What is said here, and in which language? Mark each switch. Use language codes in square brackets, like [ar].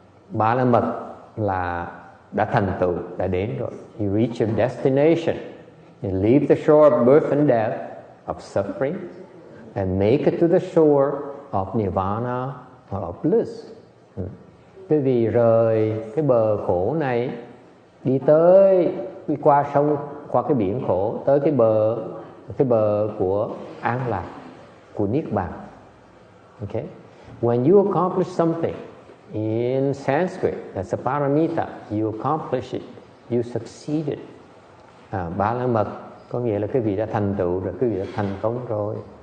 [vi] Ba la mật là đã thành tựu, đã đến rồi. [en] You reach your destination. You leave the shore of birth and death, of suffering, and make it to the shore of nirvana or of bliss. [vi] Quý vị rời cái bờ khổ này, đi qua sông, qua cái biển khổ, tới cái bờ của an lạc, của niết bàn. [en] Okay? When you accomplish something in Sanskrit, that's a paramita, you accomplish it, you succeeded. [vi] Ba la mật có nghĩa là quý vị đã thành tựu rồi, quý vị đã thành công rồi.